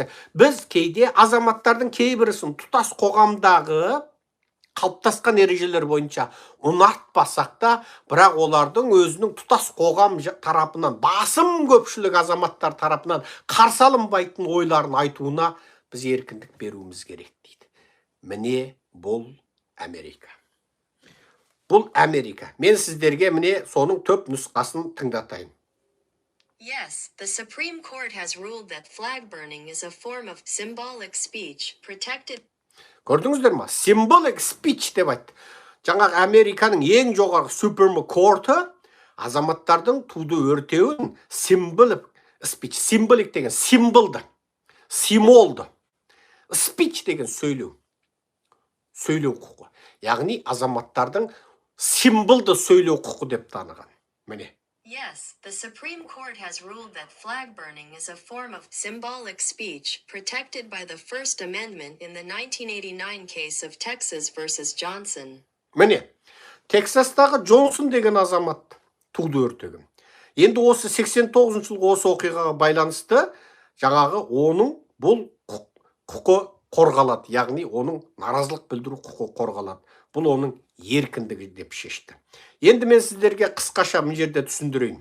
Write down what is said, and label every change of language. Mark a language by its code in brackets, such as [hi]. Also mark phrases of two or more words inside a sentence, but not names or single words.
[kk] Біз кейде азаматтардың кейбірісін тұтас қоғамдағы қалыптасқан ережелер бойынша ұнатпасақ та, бірақ олардың өзінің тұтас қоғам тарапынан, басым көпшілік азаматтар тарапынан қарсы алынбайтын ойларын айтуына біз еркіндік беруіміз керек дейді. Міне бұл Америка. Бұл Америка. Мен сіздерге міне соның төп нұсқасын тыңдатайын. [en] Yes, the Supreme Court has ruled that flag burning is a form of symbolic speech protected. [kk] Көрдіңіздер ма? [en] Symbolic speech [kk] деп айтты. Жаңағы Американың ең жоғарғы [en] Supreme Court- [kk] ы азаматтардың туды өртеуін [en] symbolic speech, [kk] symbolic деген символды, символды, speech деген сөйлеу құқы. Яғни азаматтардың символды сөйлеу құқы деп таныған. Міне. [en] Yes, the Supreme Court has ruled that flag burning is a form of symbolic speech protected by the First Amendment in the 1989 case of Texas versus Johnson. [kk] Міне, Тексастағы Джонсон деген азамат туды өртеген. Енді осы 89 жылғы осы оқиғаға байланысты жаңағы оның бұл құқы қорғалады, яғни оның наразылық білдіру құқы қорғалады. Бұл оның еркіндігі деп шешті. Енді мен сіздерге қысқаша мына жерде түсіндірейін.